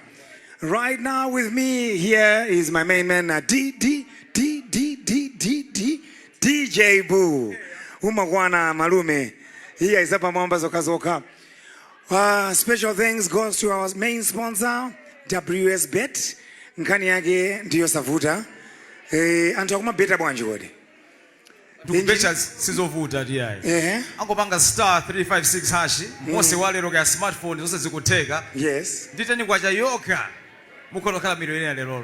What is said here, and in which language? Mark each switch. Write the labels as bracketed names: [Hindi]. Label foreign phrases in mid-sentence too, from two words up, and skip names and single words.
[English] Right now with me here is my main man DJ Boo. [Nyanja] Umagwana Malume. [English] Here is [Nyanja] Zapa Mwamba Zoka Zoka. [English] Special thanks goes to our main sponsor WS Bet. [Nyanja] Nkani yake ndiyo savuta. Antu akuma beta bwanji wode. Tikubecha sizovuta tiyayi. Angopanga star 356 hash. Mose walero ka smartphone zonse zikuteka. [English] Yes. [Nyanja] Nditeni kwacha yokha. Mukhoza kukhala miliyoniya lero.